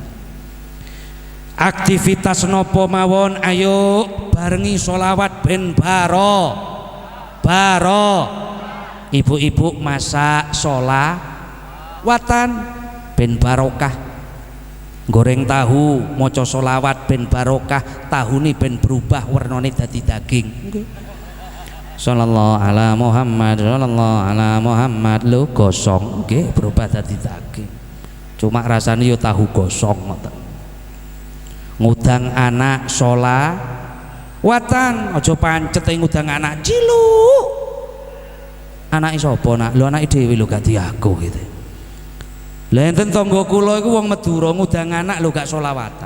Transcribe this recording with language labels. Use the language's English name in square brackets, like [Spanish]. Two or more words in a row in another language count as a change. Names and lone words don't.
[Javanese] Aktivitas nopo mawon ayo barengi solawat ben baro. Ibu-ibu masak solawatan ben barokah. Goreng tahu maca solawat ben barokah. Tahune ben berubah warnane dadi daging. [Arabic] صلى الله على محمد، صلى الله على محمد. [Javanese] Lho gosong nggih berubah dadi daging. Cuma rasane yo tahu gosong ngoten. Ngudang anak solawatan, aja pancet ngudang anak ciluk. Anake sapa nak? Lho anake dhewe lho gak diaku gitu. Lah enten tangga kula iku wong Madura ngudang anak lho gak solawatan.